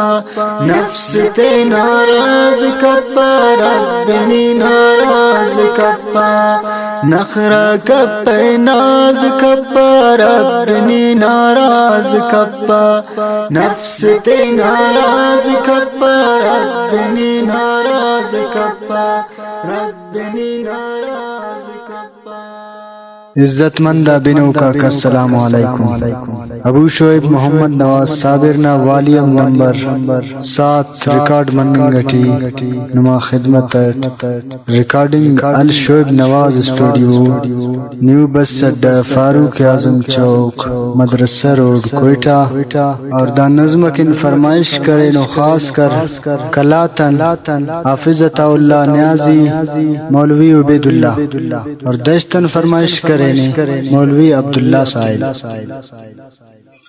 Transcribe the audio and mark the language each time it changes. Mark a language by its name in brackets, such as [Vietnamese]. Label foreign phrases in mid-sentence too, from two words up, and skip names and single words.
[Brahui] نفس تے ناراض کپا ربنی ناراض کپا نخرہ کپا ناز کپا ربنی ناراض کپا نفس تے ناراض کپا ربنی ناراض کپا ربنی ناراض کپا عزت مندہ بنو کا السلام علیکم ابو شعیب محمد نواز صابرنا والیم نمبر 7 ریکارڈ منگٹی نما خدمت ریکارڈنگ الشعیب نواز اسٹوڈیو نیو بس اڈا فاروق اعظم چوک مدرسہ روڈ کوئٹہ اور دا نظم کن فرمائش کرے نو خاص کر کلاتن حافظت اللہ نیازی مولوی عبید اللہ اور دشتن فرمائش کرے مولوی عبداللہ صاحب